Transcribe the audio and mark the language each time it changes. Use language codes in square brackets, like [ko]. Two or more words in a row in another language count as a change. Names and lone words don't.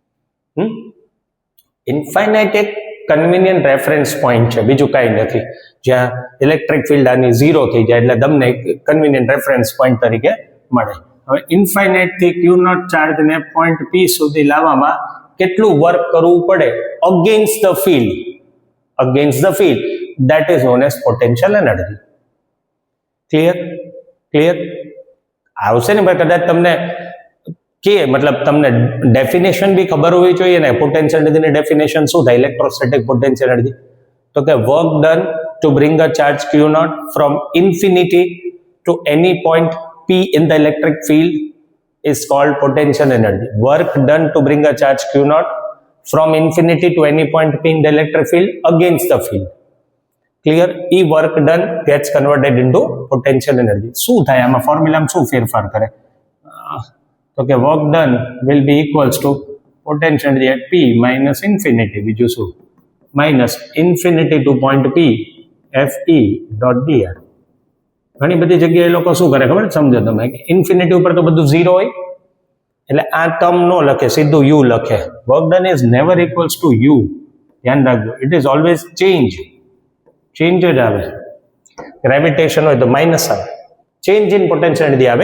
[gu] ઇન્ફાઇનાઇટ એક [en] convenient reference point [gu] છે, બીજું કાંઈ નથી, જ્યાં [en] electric field [gu] આની ઝીરો થઈ જાય એટલે તમને [en] convenient reference point [gu] તરીકે મળે. હવે ઇન્ફાઇનાઇટ થી Q0 ચાર્જને પોઈન્ટ P સુધી લાવવામાં કેટલું વર્ક કરવું પડે [en] against the field, that is known as potential energy. [gu] ક્લિયર આવશે ને ભાઈ? કદાચ તમને કે મતલબ તમને ડેફિનેશન બી ખબર હોવી જોઈએ ને. પોટેન્શિયલ એનર્જીની ડેફિનેશન શું થાય? [en] electrostatic potential energy [gu] તો કે [en] work done to bring a charge Q0 from infinity to any point P in the electric field is called potential energy. Work done to bring a charge Q0 from infinity to any point P in the electric field against the field. Clear? E work done gets converted into potential energy. [gu] શું થાય આમાં? ફોર્મ્યુલામાં શું ફેરફાર કરે? તો કે [en] work done will be equals to potential energy at P minus infinity, [gu] બીજું શું? [en] minus infinity to point P FE dot dr. [gu] ઘણી બધી જગ્યાએ લોકો શું કરે ખબર? સમજો તમે, ઇન્ફિનિટી ઉપર તો બધું ઝીરો હોય એટલે આ ટર્મ નો લખે, સીધું યુ લખે. [en] Work done is never equals to U. [gu] ધ્યાન રાખજો, [en] it is always change [gu] જ આવે. ગ્રેવિટેશન હોય તો માઇનસ આવે, [en] change in potential energy [gu] આવે.